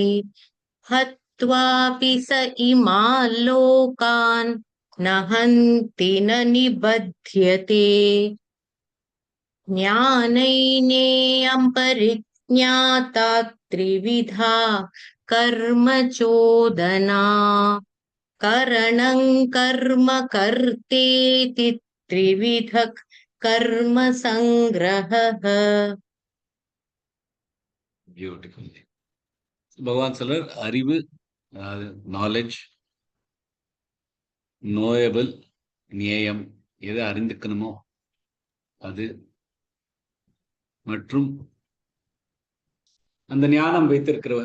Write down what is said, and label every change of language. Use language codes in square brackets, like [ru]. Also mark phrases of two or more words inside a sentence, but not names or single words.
[sa] हत्वापि स इमान् लोकान् न हन्ति न निबध्यते ज्ञानैनेयं परिज्ञाता त्रिविधा कर्म चोदना करणं कर्म कर्तेति त्रिविधः कर्म संग्रहः [ta] பியூட்டிஃபுல். பகவான் சொல்றார் அறிவு, அதாவது [en] knowledge, knowable, [ta] நியாயம், எதை அறிந்துக்கணுமோ அது, மற்றும் அந்த ஞானம் வைத்திருக்கிறவர்.